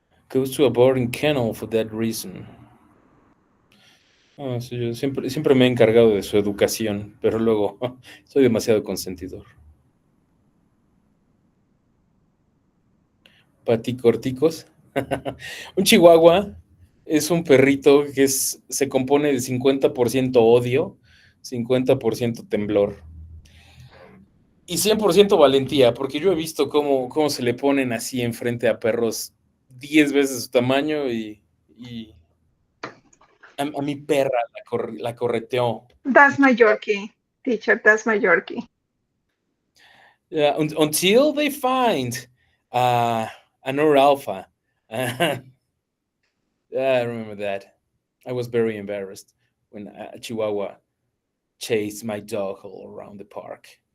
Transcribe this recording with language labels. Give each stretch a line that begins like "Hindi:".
English: Goes to a boarding kennel for that reason.
Spanish: Sí, yo siempre me he encargado de su educación, pero luego soy demasiado consentidor. Paticorticos. Un chihuahua es un perrito que se compone de 50% odio, 50% temblor y 100% valentía, porque yo he visto cómo se le ponen así enfrente a perros 10 veces su tamaño y a mi perra la correteó.
English: That's my Yorkie, teacher. That's my Yorkie. Yeah, until they find another alpha. Yeah, I remember that. I was very embarrassed when a Chihuahua chased my dog all around the park.